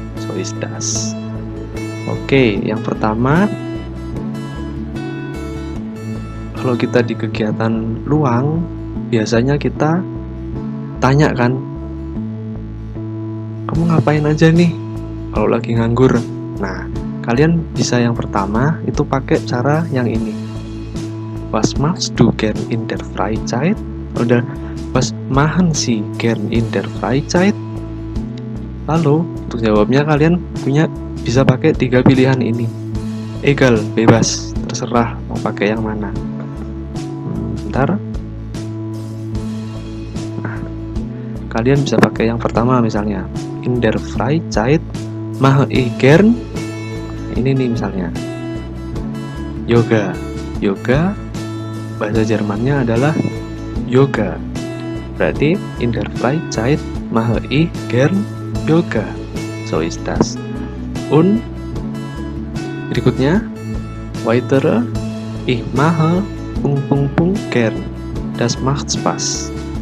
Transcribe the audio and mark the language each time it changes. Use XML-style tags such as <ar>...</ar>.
<de>So is das.</de> <id>Oke, yang pertama, kalau kita di kegiatan luang, biasanya kita tanya kan, kamu ngapain aja nih kalau lagi nganggur? Nah, kalian bisa yang pertama itu pakai cara yang ini.</id> <de>Was machst du gern in der Freizeit? Oder was machen Sie gern in der Freizeit?</de> <id>Lalu untuk jawabnya kalian bisa pakai 3 pilihan ini. Egal, bebas, terserah mau pakai yang mana. Bentar. Nah, kalian bisa pakai yang pertama misalnya. In der Freizeit mache ich gern. Ini nih misalnya. Yoga. Yoga bahasa Jermannya adalah yoga. Berarti</id> <de>in der Freizeit mache ich gern Yoga. So ist das. Und</de> <id>berikutnya,</id> <de>weitere, ich mache ... gern. Das macht Spaß.</de>